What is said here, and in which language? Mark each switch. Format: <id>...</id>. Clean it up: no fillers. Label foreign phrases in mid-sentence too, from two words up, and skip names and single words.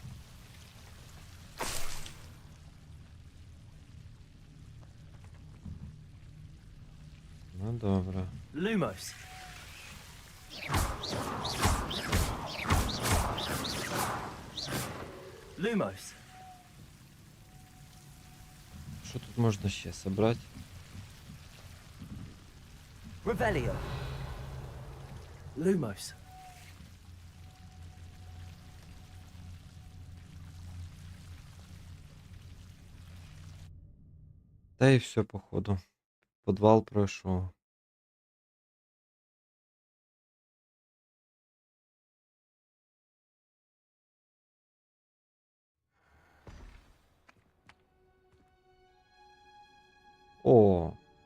<uk>Ну добре.</uk> <la>Lumos. Lumos.</la> <uk>Що тут можна ще собрати?</uk> <la>Revelio. Lumos.</la> <uk>Та і все, походу. Подвал пройшов. О!</uk>